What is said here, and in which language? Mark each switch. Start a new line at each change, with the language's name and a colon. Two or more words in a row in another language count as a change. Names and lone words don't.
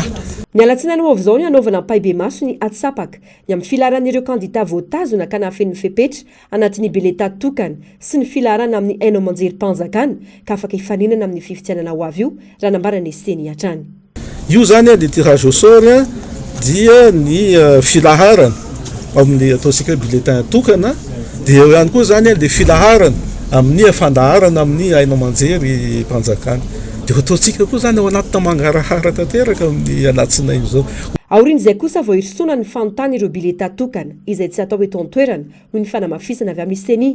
Malagasy: Ny alatsinainy ho avy izao ny hanaovana paibe maso ny atsapaka ny amin'ny filaharan'ireo kandida voatazona ka nahafen'ny fepetra anatin'ny bileta tokana sy ny filaharana amin'ny haino amanjerim-panjakana ka afaka hifaninana amin'ny fifidianana ho avy io raha nambarany seni hatrany. Io zany dia
French: tirage au sort
Malagasy: dia ny filaharana amin'ny ataontsika bileta tokana dia eo ihany koa zany dia filaharana amin'ny fandaharana amin'ny haino amanjery mpanjakana. Dia ataontsika koa zany ao anaty mangarahara tanteraka amin'ny alatsinainy izao. Aorian'izay kosa vao hirisona ny fanontany ireo bileta tokana izay tsy atao eto an-toerana noho ny fanamafisana avy amin'ny seni.